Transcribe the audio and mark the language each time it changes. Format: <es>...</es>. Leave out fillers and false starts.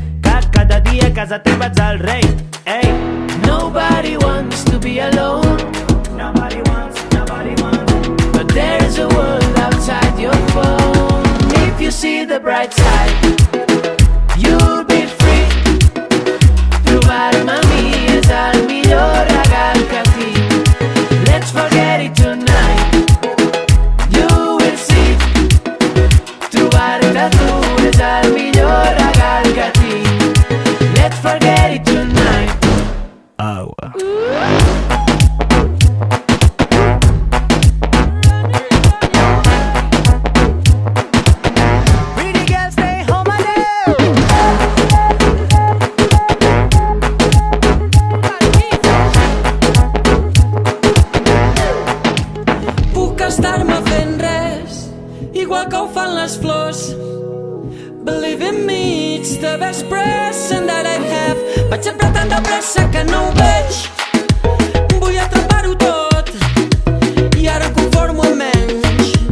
<ca>Que cada dia a casa teva ets el rei, ei.</ca> <en>Nobody wants to be alone. Nobody wants. But there is a world outside your phone. If you see the bright side, you'll be free.</en> <ca>Trobar-me a mi és el millor regal que tinc.</ca> <en>Let's forget it tonight. You will see.</en> <ca>Trobar-te a tu és el millor regal que tinc.</ca> <en>Let's forget it tonight. Agua. Pretty girls stay home alone.</en> <ca>Puc estar-me fent res, igual que ho fan les flors.</ca> <en>Believe in me, it's the best present that I have.</en> <ca>Vaig sempre tan de pressa que no ho veig. Vull atrapar-ho tot i ara em conformo amb menys.</ca>